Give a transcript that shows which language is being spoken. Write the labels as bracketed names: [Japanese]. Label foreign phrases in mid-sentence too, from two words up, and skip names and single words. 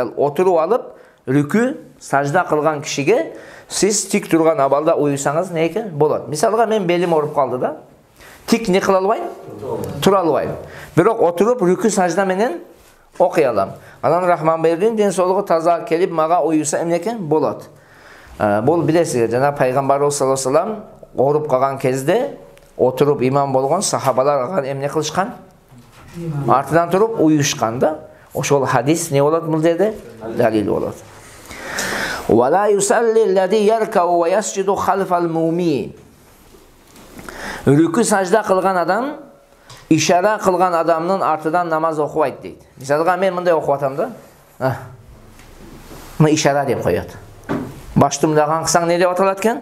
[Kyrgyz] Ал отуруп алып, рүкү сажда кылган кишиге сиз тик турган абалда уюсаңыз не экен? Болот. Мисалга мен белим ооруп калды да. Тик не кыла албайм? Тура албайм. Бирок отуруп рүкү сажда менен окуй алам. Анан Рахманбердин ден соолугу таза келип мага уюса эмне экен? Болот. Бул билесиз, жана пайгамбарыбыз [Arabic] صلى الله عليه وسلم [Kyrgyz] ооруп калган кезде отуруп имам болгон сахабалар ага эмне кылышкан? Артынан туруп уюшкан да. Ошол хадис не болот бул жерде? Далил болот. [Arabic] ولا يصلي الذي يركع ويسجد خلف المومي. [Kyrgyz] Рүкү сажда кылган адам, ишара кылган адамдын артынан намаз окубайт дейт. Мисалга мен мындай окуп атам да. Мына ишара деп коёт. Башты мындаган кылсаң не деп аталат экен?